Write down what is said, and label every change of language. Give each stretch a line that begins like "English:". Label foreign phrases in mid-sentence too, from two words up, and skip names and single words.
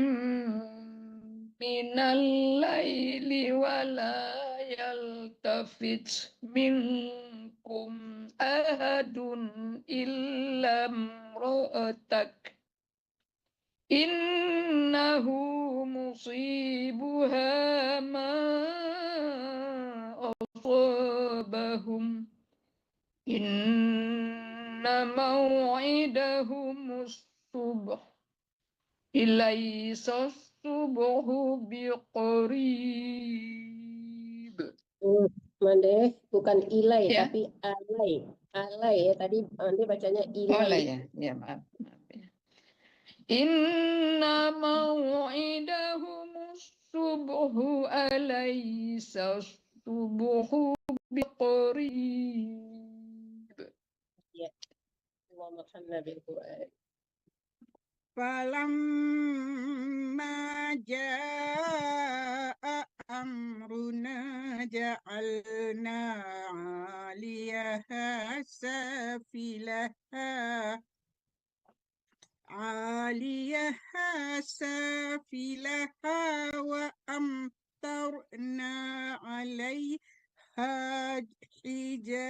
Arabic: من الليل ولا يلتفت منكم أحد إلا امرأتك إنه مصيبها ما أصابهم إن موعدهم الصبح إليس الصبح بقريب.
Indonesian: Mande, bukan ilai Ya. tapi alai. Alai ya tadi Mande bacanya ilai. Ya maaf ya.
Arabic: إن موعدهم الصبح أليس الصبح بقريب.
Indonesian: Ya.
Arabic: اللهم ارحمنا بالقرآن. فلما جاء أمرنا جعلنا عاليها سافلها وأمطرنا عليها حجارة